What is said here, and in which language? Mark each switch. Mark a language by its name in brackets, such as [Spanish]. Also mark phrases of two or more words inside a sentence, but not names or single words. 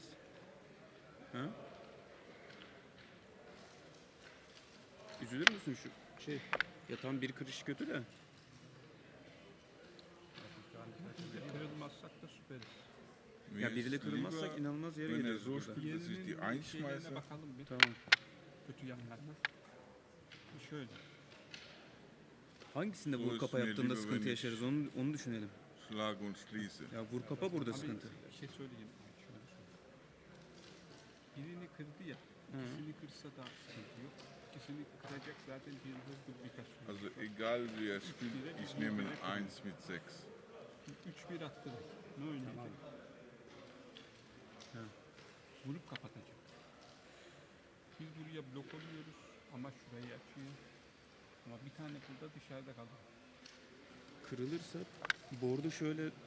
[Turkish] Ha? Üzülür müsün şu ya tam bir kırış kötü de. Kırılmazsa beraberiz. [German] Mir [Turkish] Ya [German] ist [Turkish] biriyle kırılmazsak [German] lieber, [Turkish] inanılmaz yere [German] wenn er [Turkish] geliyoruz [German] so [Turkish] orada. [German] spielt, dass ich die [Turkish] Diğerinin şeylerine [German] einschmeiße. [Turkish] bakalım bir. Tamam. Kötü yanlarına. Şöyle. Hangisinde Bu vur kapa üstüne yaptığında [German] lieber [Turkish] sıkıntı [German] wenn [Turkish] yaşarız [German] ich [Turkish] onu düşünelim. [German] Schlage und schließe. [Turkish] Ya vur kapa burada Abi sıkıntı. bir şey söyleyeyim. Şöyle söyleyeyim. Birini kırdı ya. Hı. İkisini kırsa da sıkıntı yok. İkisini kıracak zaten bir hız duplikasyon. [German] Also egal wie er spielt, ich nehme ein 1 mit 6. [Turkish] 3-1 attı. Ne oynayacak? Ha. Vurup kapatacak. Biz buraya blok oluyoruz ama şurayı açıyor. Ama bir tane burada dışarıda kalıyor. Kırılırsa board'u şöyle